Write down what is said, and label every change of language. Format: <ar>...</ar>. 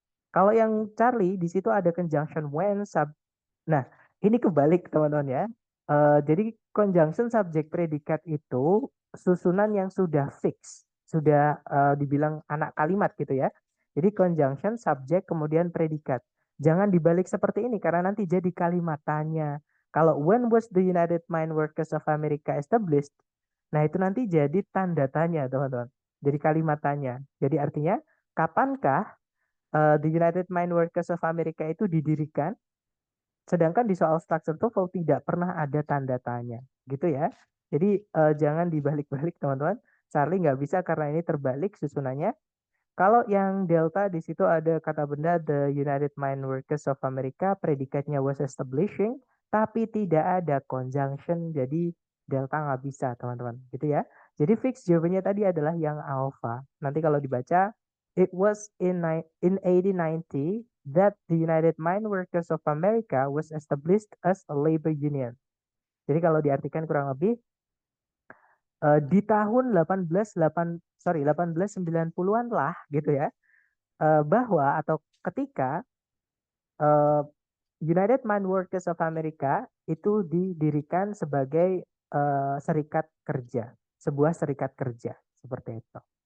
<id>Kalau yang Charlie di situ ada conjunction when sub. Nah, ini kebalik teman-teman ya. Jadi conjunction subjek predikat itu susunan yang sudah fix, sudah dibilang anak kalimat gitu ya. Jadi conjunction subjek kemudian predikat. Jangan dibalik seperti ini karena nanti jadi kalimat tanya. Kalau</id> <en>when was the United Mine Workers of America established?</en> <id>Nah, itu nanti jadi tanda tanya, teman-teman. Jadi kalimat tanya. Jadi artinya kapankah the United Mine Workers of America itu didirikan? Sedangkan di soal structure TOEFL tidak pernah ada tanda tanya, gitu ya. Jadi jangan dibalik-balik teman-teman. Charlie nggak bisa karena ini terbalik susunannya. Kalau yang delta di situ ada kata benda the United Mine Workers of America, predikatnya was establishing, tapi tidak ada conjunction, jadi delta nggak bisa teman-teman, gitu ya. Jadi fix jawabannya tadi adalah yang alpha. Nanti kalau dibaca,</id> <en>it was in 1890 that the United Mine Workers of America was established as a labor union.</en> <id>Jadi kalau diartikan kurang lebih di tahun 1890-an lah gitu ya, bahwa atau ketika eh, United Mine Workers of America itu didirikan sebagai serikat kerja, sebuah serikat kerja seperti itu.</id>